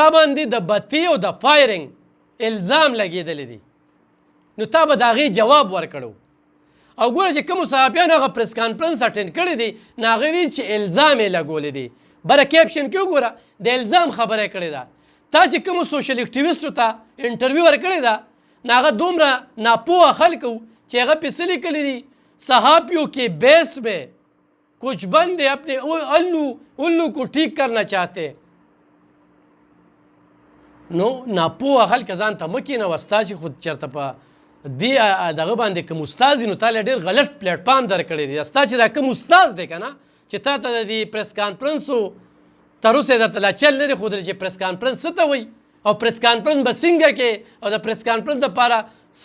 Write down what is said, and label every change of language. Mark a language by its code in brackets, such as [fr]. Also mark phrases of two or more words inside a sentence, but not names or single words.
[ps] باندې د بتي او د فایرنګ الزام لګېدلی دی نو تا به د هغې جواب ورکړو او ګوره چې کومو صحافیانو هغه پریس کانفرنس اټینډ کړی دی نو هغه ویل چې الزام یې لګولی دی بره کیپشن کې وګوره د الزام خبره یې کړې ده تا چې کومو سوشل اکټیویسټو ته انټرویو ورکړې ده نو هغه دومره ناپوهه خلک وو چې هغه پې څه لیکلي دي [ur] صحافیوں کے بیس میں کچھ بندے اپنے الو کو ٹھیک کرنا چاہتے [ps] نو ناپوهه خلک ځان ته مه کښېنوه ستا چې خو چېرته په دې دغه باندې کوم استاد وي نو تا له ډېر غلط پلیټفارم درکړی دی ستا چې دا کوم استاد دی که نه چې تا ته د دې پریس کانفرنسو تر اوسه یې درته لا چل نه دی ښودلی چې پریس کانفرنس څه ته وایي او پریس کانفرنس به څنګه کې او د پریس کانفرنس دپاره څه